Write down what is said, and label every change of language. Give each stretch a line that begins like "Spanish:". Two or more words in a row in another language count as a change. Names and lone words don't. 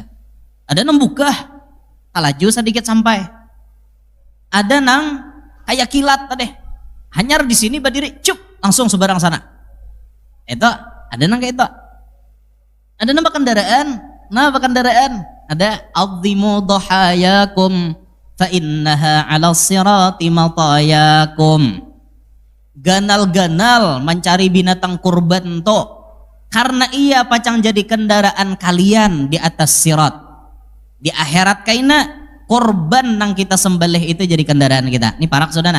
Banjar: Ada nang buka, laju sedikit sampai. Ada nang kayak kilat tadi, hanyar di sini berdiri, cup langsung sebarang sana. Itu ada nang kayak itu. Ada nambah kendaraan, ada
Arabic: عظموا ضحاياكم فإنها على الصراط مطاياكم.
Banjar: Ganal-ganal mencari binatang kurban to, karena ia pacang jadi kendaraan kalian di atas sirat. Di akhirat kaina korban nang kita sembelih itu jadi kendaraan kita. Ini parak saudara.